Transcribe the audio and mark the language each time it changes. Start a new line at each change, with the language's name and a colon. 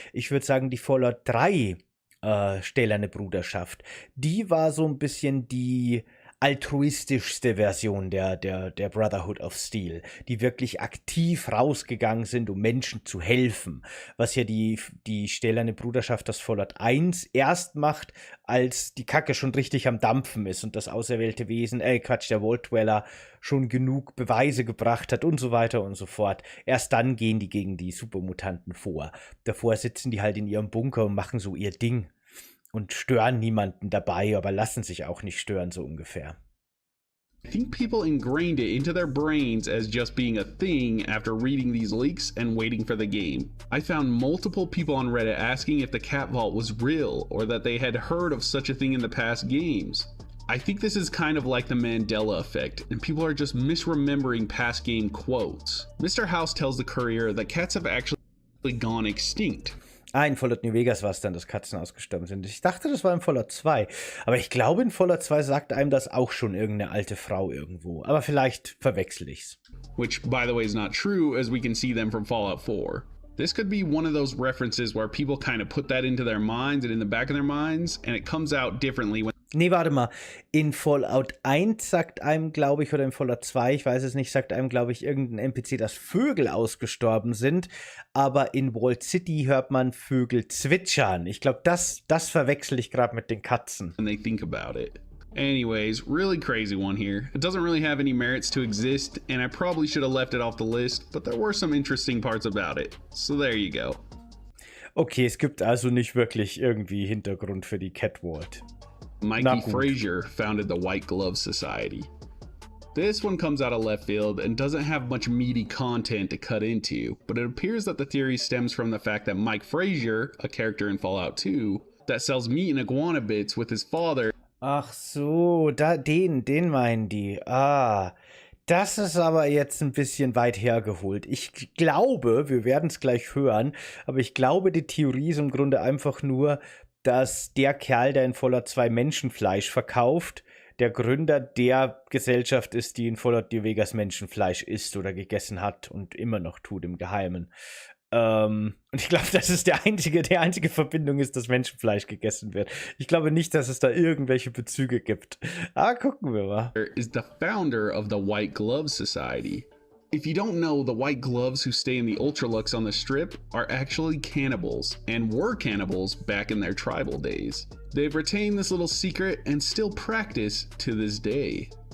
German: Ich würde sagen, die Fallout 3 stählerne Bruderschaft, die war so ein bisschen die altruistischste Version der Brotherhood of Steel, die wirklich aktiv rausgegangen sind, um Menschen zu helfen, was ja die stählerne Bruderschaft aus Fallout 1 erst macht, als die Kacke schon richtig am Dampfen ist und das auserwählte Wesen, der Vault Dweller schon genug Beweise gebracht hat und so weiter und so fort. Erst dann gehen die gegen die Supermutanten vor. Davor sitzen die halt in ihrem Bunker und machen so ihr Ding. Und stören niemanden dabei, aber lassen sich auch nicht stören, so ungefähr.
English: I think people ingrained it into their brains as just being a thing after reading these leaks and waiting for the game. I found multiple people on Reddit asking if the Cat Vault was real or that they had heard of such a thing in the past games. I think this is kind of like the Mandela effect, and people are just misremembering past game quotes. Mr. House tells the Courier that cats have actually gone extinct.
German: In Fallout New Vegas war es dann, dass Katzen ausgestorben sind. Ich dachte, das war in Fallout 2. Aber ich glaube, in Fallout 2 sagt einem das auch schon irgendeine alte Frau irgendwo. Aber vielleicht verwechsel ich's.
English: Which, by the way, is not true, as we can see them from Fallout 4. This could be one of those references where people kind of put that into their minds and in the back of their minds, and it comes out differently when...
German: Nee, warte mal. In Fallout 1 sagt einem, glaube ich, oder in Fallout 2, ich weiß es nicht, sagt einem, glaube ich, irgendein NPC, dass Vögel ausgestorben sind. Aber in Vault City hört man Vögel zwitschern. Ich glaube, das verwechsel ich gerade mit den Katzen.
English: When they think about it. Anyways, really crazy one here. It doesn't really have any merits to exist, and I probably should have left it off the list, but there were some interesting parts about it. So there you go.
German: Okay, es gibt also nicht wirklich irgendwie Hintergrund für die Cat Vault.
English: Mikey Frazier founded the White Glove Society. This one comes out of left field and doesn't have much meaty content to cut into, but it appears that the theory stems from the fact that Mike Frazier, a character in Fallout 2, that sells meat and iguana bits with his father.
German: Ach so, den meinen die. Das ist aber jetzt ein bisschen weit hergeholt. Ich glaube, wir werden es gleich hören, aber ich glaube, die Theorie ist im Grunde einfach nur, dass der Kerl, der in Fallout 2 Menschenfleisch verkauft, der Gründer der Gesellschaft ist, die in Fallout New Vegas Menschenfleisch isst oder gegessen hat und immer noch tut im Geheimen. Und ich glaube, das ist die einzige Verbindung ist, dass Menschenfleisch gegessen wird. Ich glaube nicht, dass es da irgendwelche Bezüge gibt. Gucken wir mal.
English: Is the founder of the White Glove Society. If you don't know, the white gloves who stay in the Ultralux on the strip are actually cannibals, and were cannibals back in their tribal days. They've retained this little secret and still practice to this day.